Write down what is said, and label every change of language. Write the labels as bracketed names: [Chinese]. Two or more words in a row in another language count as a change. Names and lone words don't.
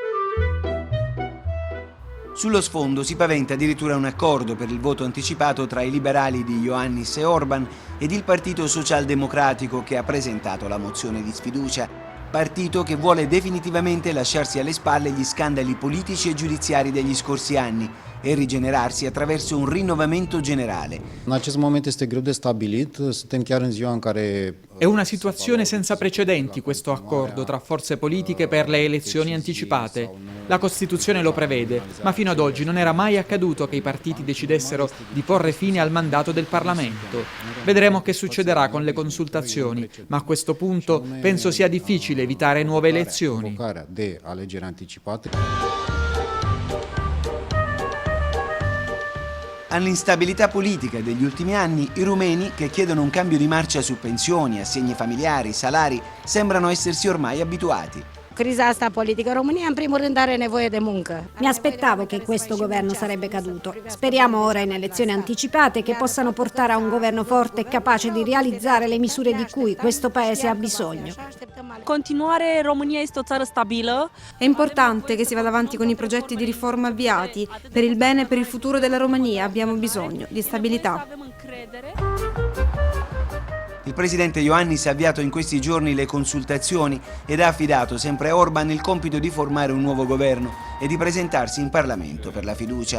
[Italian] Sullo sfondo si paventa addirittura un accordo per il voto anticipato tra i liberali di Iohannis e Orban ed il Partito Socialdemocratico che ha presentato la mozione di sfiducia. Partito che vuole definitivamente lasciarsi alle spalle gli scandali politici e giudiziari degli scorsi anni e rigenerarsi attraverso un rinnovamento generale. [Romanian] În acest moment este greu de stabilit, suntem chiar în ziua în care... [Italian] È una situazione senza precedenti questo accordo tra forze politiche per le elezioni anticipate. La Costituzione lo prevede, ma fino ad oggi non era mai accaduto che i partiti decidessero di porre fine al mandato del Parlamento. Vedremo che succederà con le consultazioni, ma a questo punto penso sia difficile evitare nuove elezioni. [Romanian] de alegeri anticipate. [Italian] All'instabilità politica degli ultimi anni, i rumeni, che chiedono un cambio di marcia su pensioni, assegni familiari, salari, sembrano essersi ormai abituati. [Romanian] Criza asta politică, România în primul rând are nevoie de muncă. [Italian] Mi aspettavo che questo governo sarebbe caduto. Speriamo ora in elezioni anticipate che possano portare a un governo forte e capace di realizzare le misure di cui questo paese ha bisogno. [Romanian] Continuare, România este o țară stabilă. [Italian] È importante che si vada avanti con i progetti di riforma avviati. Per il bene e per il futuro della Romania abbiamo bisogno di stabilità. Il presidente Iohannis ha avviato in questi giorni le consultazioni ed ha affidato sempre a Orban il compito di formare un nuovo governo e di presentarsi in Parlamento per la fiducia.